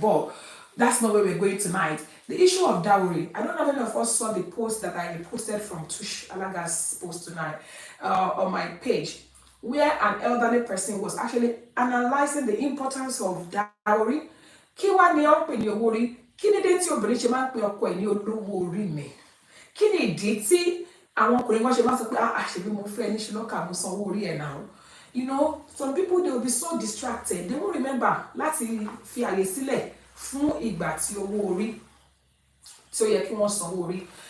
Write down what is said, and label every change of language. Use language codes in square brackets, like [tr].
[en] But that's not where we're going tonight. The issue of dowry. I don't know if any of us saw the post that I posted from Tush Alaga's post tonight on my page, where an elderly person was actually analyzing the importance of dowry. [yo] Kí wá ni ó ń pè ní owó orí? Kí ni dé tí obìnrin ṣe máa ń pè ọkọ ẹ̀ ní olówó orí mi? Kí ni ìdí tí àwọn ọkùnrin wọn ṣe máa sọ pé àṣebí mo fẹ́ ní ṣùlọ́kà mo san owó orí ẹ̀ náà? [en] You know, some people, they will be so distracted. They won't remember [yo] láti fi àyè sílẹ̀ fún ìgbà tí owó orí tí ó yẹ kí wọ́n san owó orí.